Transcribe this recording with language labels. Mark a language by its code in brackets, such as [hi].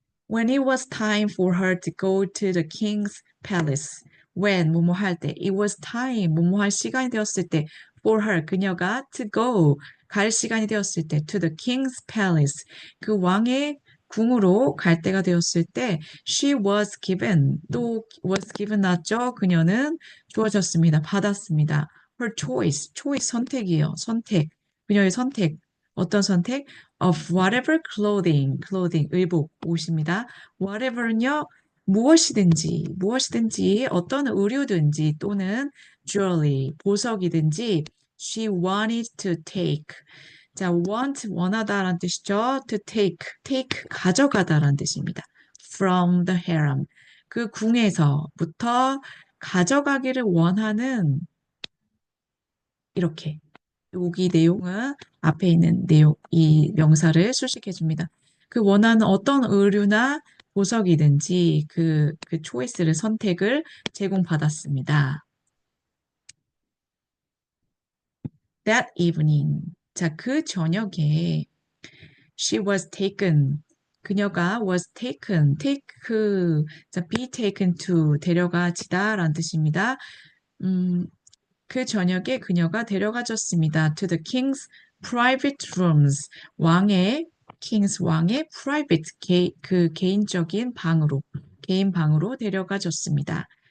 [en] When it was time for her to go to the king's palace, when [ko] 뭐뭐 할 때, [en] it was time 뭐뭐 할 시간이 되었을 때, for her [ko] 그녀가 [en] to go 갈 시간이 되었을 때, to the king's palace [ko] 그 왕의 궁으로 갈 때가 되었을 때, [en] she was given 또 was given 나죠? [ko] 그녀는 주어졌습니다. 받았습니다. [en] her choice [ko] 선택이에요. 그녀의 선택 어떤 선택? [en] of whatever clothing, [ko] 의복, 옷입니다. [en] whatever는요, [ko] 무엇이든지, 어떤 의류든지 [en] 또는 jewelry, 보석이든지 she wanted to take. [ko] 자, 원하다라는 뜻이죠. to take, 가져가다라는 뜻입니다. [en] from the harem. [ko] 그 궁에서부터 가져가기를 원하는 이렇게 여기 내용은 앞에 있는 이 명사를 수식해 줍니다. 그 원하는 어떤 의류나 보석이든지 그 초이스를 선택을 제공받았습니다. [en] That evening. [ko] 자, 그 저녁에 [en] she was taken. [ko] 그녀가 [en] was taken. [ko] 자, be taken to 데려가지다라는 뜻입니다. 그 저녁에 그녀가 데려가졌습니다. [en] To the king's private rooms. [ko] 왕의 private, 그 개인적인 개인 방으로 데려가졌습니다.